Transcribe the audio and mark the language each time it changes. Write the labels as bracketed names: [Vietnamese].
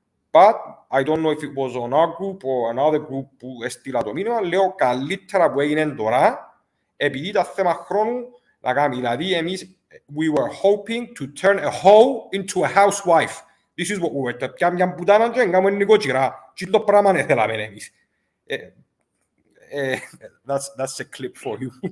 [English] But I don't know if it was on our group or another group [Greek] που έστειλα το μήνυμα. Λέω καλύτερα που έγινε τώρα επειδή ήταν θέμα χρόνου να κάνουμε. Δηλαδή εμείς [English] we were hoping to turn a hoe into a housewife. This is what we were. [Greek] Πια μια μπουτάνα και έκαμε νοικοκυρά. Τι το πράγμα δεν θέλαμε εμείς. [English] That's a clip for you.